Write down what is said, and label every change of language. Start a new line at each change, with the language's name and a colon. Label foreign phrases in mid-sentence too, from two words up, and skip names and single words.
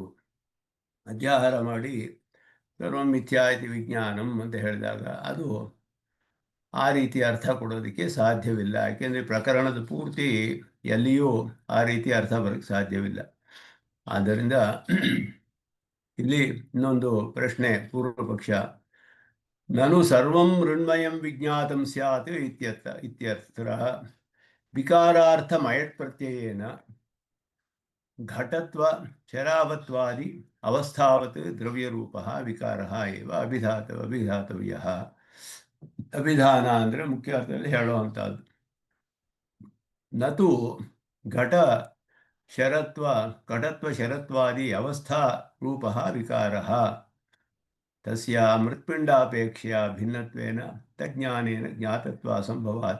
Kannada: ಅಧ್ಯಾಹಾರ ಮಾಡಿ
Sanskrit: ಸರ್ವಂ ಮಿಥ್ಯಾ ಇತಿ ವಿಜ್ಞಾನಂ
Kannada: ಅಂತ ಹೇಳಿದಾಗ ಅದು ಆ ರೀತಿ ಅರ್ಥ ಕೊಡೋದಕ್ಕೆ ಸಾಧ್ಯವಿಲ್ಲ. ಯಾಕೆಂದರೆ ಪ್ರಕರಣದ ಪೂರ್ತಿ ಎಲ್ಲಿಯೂ ಆ ರೀತಿ ಅರ್ಥ ಬರೋಕ್ಕೆ ಸಾಧ್ಯವಿಲ್ಲ. ಆದ್ದರಿಂದ ಇಲ್ಲಿ ಇನ್ನೊಂದು ಪ್ರಶ್ನೆ ಪೂರ್ವ ಪಕ್ಷ.
Sanskrit: ನನು ಸರ್ವಂ ಮೃಣ್ಮಯಂ ವಿಜ್ಞಾತಂ ಸ್ಯಾತ್ ಇತ್ಯರ್ಥ ವಿಕಾರಾರ್ಥ ಮಯಟ್ ಪ್ರತ್ಯಯೇನ ಘಟತ್ವ ಶರಾವತ್ವಾದಿ ಅವಸ್ಥಾವತ್ ದ್ರವ್ಯರೂಪ ವಿಕಾರ ಏವ ಅಭಿಧಾತವ್ಯ.
Kannada: ಅಭಿಧಾನ ಅಂದರೆ ಮುಖ್ಯ ಅರ್ಥದಲ್ಲಿ ಹೇಳುವಂಥದ್ದು.
Sanskrit: ನತು ಘಟತ್ವ ಶರತ್ವಾದಿ ಅವಸ್ಥಾ ರೂಪ ವಿಕಾರ ತಸ್ಯ ಮೃತ್ಪಿಂಡಾಪೇಕ್ಷೆಯ ಭಿನ್ನತ್ವೇನ ತಜ್ಞಾನೇನ ಜ್ಞಾತತ್ವ ಅಸಂಭವಾತ್.